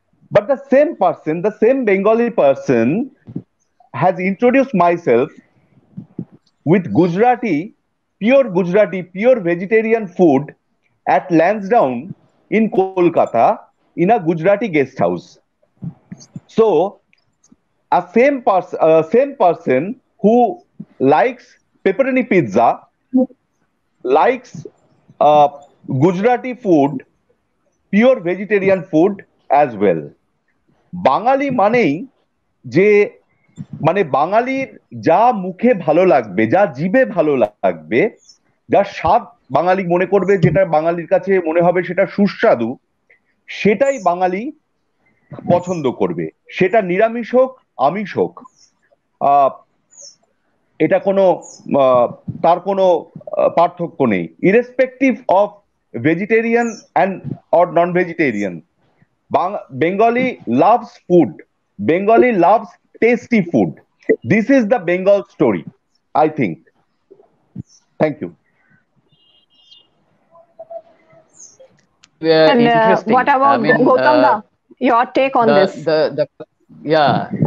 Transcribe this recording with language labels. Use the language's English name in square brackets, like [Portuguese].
[English] But the same person, the same Bengali person has introduced myself with Gujarati, pure vegetarian food at Lansdowne in Kolkata in a Gujarati guest house. So, a same person who likes pepperoni pizza, likes Gujarati food, pure vegetarian food as well. [Bangla] বাঙালি মানেই যে মানে বাঙালির যা মুখে ভালো লাগবে, যা জিভে ভালো লাগবে, যা স্বাদ বাঙালি মনে করবে, যেটা বাঙালির কাছে মনে হবে সেটা সুস্বাদু, সেটাই বাঙালি পছন্দ করবে। সেটা নিরামিষ হোক, আমিষ হোক, এটা কোনো তার কোনো পার্থক্য নেই। [English] Irrespective of vegetarian and or non vegetarian, Bengali loves food. Bengali loves tasty food. This is the Bengal story, I think. Thank you. And what about Gautam da? Your take on this? Yeah.